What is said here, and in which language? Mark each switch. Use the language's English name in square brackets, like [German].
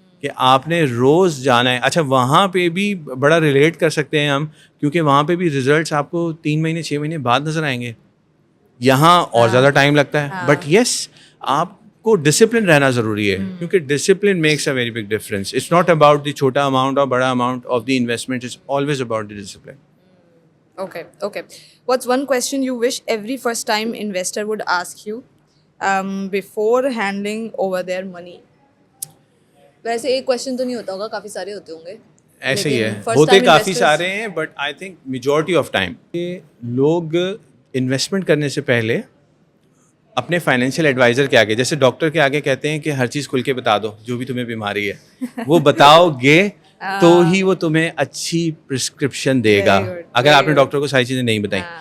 [Urdu] کہ آپ نے روز جانا ہے. اچھا وہاں پہ بھی بڑا ریلیٹ کر سکتے ہیں ہم, کیونکہ وہاں پہ بھی ریزلٹس آپ کو 3 مہینے 6 مہینے بعد نظر آئیں گے. یہاں اور زیادہ ٹائم لگتا ہے, بٹ یس آپ کو ڈسپلن رہنا ضروری ہے, کیونکہ [English] Discipline makes a very big difference. It's not about the چھوٹا amount اور بڑا amount of the investment, it's always about the discipline. Okay. What's one question you wish every first-time investor would ask you before handing over their money? [Urdu] ویسے ایک question تو نہیں ہوتا ہوگا, کافی سارے ہوتے ہوں گے. ایسے ہی ہے, ہوتے کافی سارے ہیں, [English] but I think majority of time [Urdu] لوگ انویسٹمنٹ کرنے سے پہلے اپنے فائنینشیل ایڈوائزر کے آگے, جیسے ڈاکٹر کے آگے کہتے ہیں کہ ہر چیز کھل کے بتا دو جو بھی تمہیں بیماری ہے, وہ بتاؤ گے تو ہی وہ تمہیں اچھی پرسکرپشن دے گا, اگر آپ نے ڈاکٹر کو ساری چیزیں نہیں بتائیں.